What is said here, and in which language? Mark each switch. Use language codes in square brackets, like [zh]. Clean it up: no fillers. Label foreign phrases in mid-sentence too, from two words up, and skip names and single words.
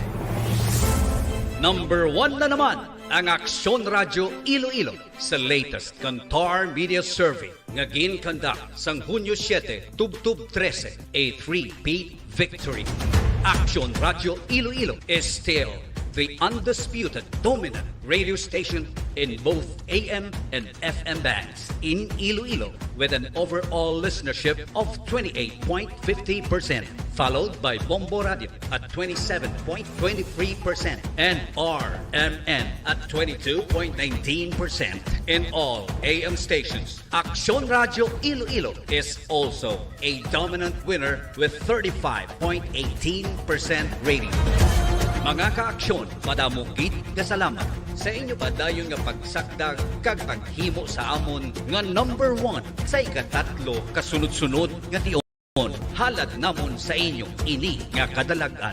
[hil] Number 1 na naman ang Aksyon Radyo Iloilo sa latest Kantar Media Survey nga ginkandak sang Hunyo 7, Tubtub 13, [en] a 3-peat victory. Aksyon Radyo Iloilo is still the undisputed dominant radio station in both AM and FM bands in Iloilo with an overall listenership of 28.50%, followed by Bombo Radio at 27.23% and RMN at 22.19% in all AM stations. Aksyon Radio Iloilo is also a dominant winner with 35.18% rating. [hil] Mga kaaksyon, madamugit nga salamat sa inyo ba dayon nga pagsakdag kag paghimo sa amon nga number 1 sa ikatatlo kasunod-sunod nga tion. Halad namon sa inyo ini nga kadalagan.